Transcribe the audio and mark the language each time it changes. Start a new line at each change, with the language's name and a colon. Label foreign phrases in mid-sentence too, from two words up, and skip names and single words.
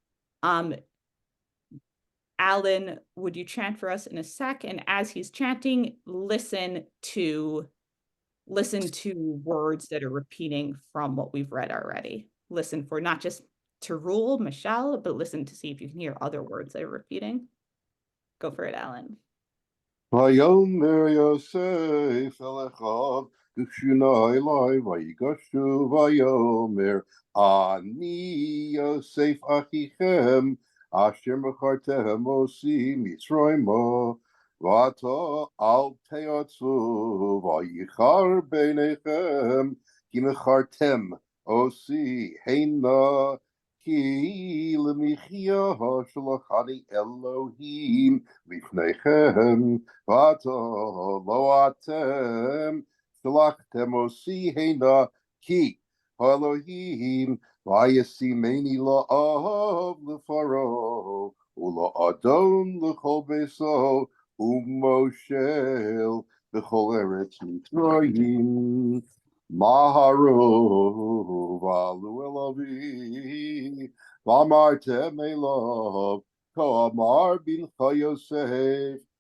English: Alan, would you chant for us in a sec? And as he's chanting, listen to words that are repeating from what we've read already. Listen for not just to rule, Michelle, but listen to see if you can hear other words that are repeating. Go for it, Alan.
Hebrew: ויאמר יוסף אל אחיו גשו נא אלי ויגשו ויאמר אני יוסף אחיכם אשר מכרתם אתי מצרים ועתה אל תעצבו ויחר בעיניכם כי מכרתם אתי הנה כי למחיה שלחני אלהים לפניכם ועתה לא אתם שלחתם אתי הנה כי אלהים וישימני לאב לפרעה ולאדון לכל ביתו ומשל בכל ארץ מצרים מהרו ועלו אלי ואמרתם אליו כה אמר בנך יוסף